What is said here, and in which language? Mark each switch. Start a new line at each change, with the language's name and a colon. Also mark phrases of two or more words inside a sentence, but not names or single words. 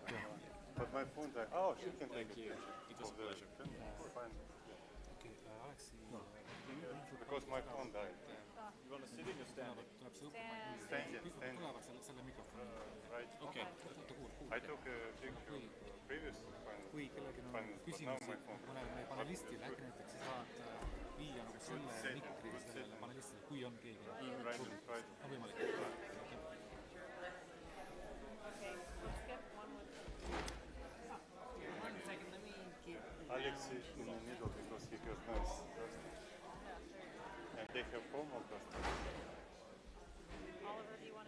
English: But my phone died. Oh, she can take it. It was a pleasure. Fine. Okay, Alex. Because my phone died. You want to sit in or stand? Stand. Right. Okay. I took a picture previous
Estonian: Kui kellelgi on küsimusi mõnele panelistile, äkki näiteks sa saad viia nagu selle mikri sellele panelistile, kui on keegi. On võimalik.
English: Alex is in the middle because he has nice and they have formal customers. Oliver, do you want to